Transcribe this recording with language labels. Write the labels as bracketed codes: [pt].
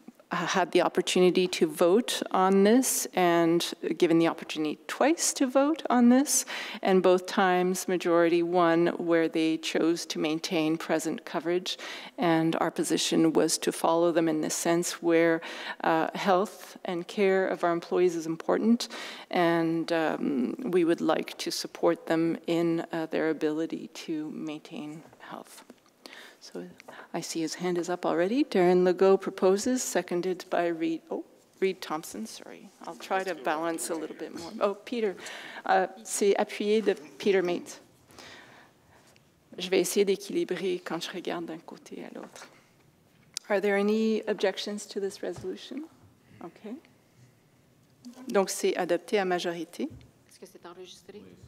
[en] had the opportunity to vote on this, and given the opportunity twice to vote on this, and both times majority won where they chose to maintain present coverage, and our position was to follow them in this sense where health and care of our employees is important, and we would like to support them in their ability to maintain health. So I see his hand is up already. Darren Legault proposes, seconded by Reed Thompson, sorry. I'll try to balance a little bit more. [fr] Oh, Peter, c'est appuyé de Peter Mate. Je vais essayer d'équilibrer quand je regarde d'un côté à l'autre. [en] Are there any objections to this resolution? Okay. [fr] Donc c'est adopté à majorité. Est-ce que c'est enregistré?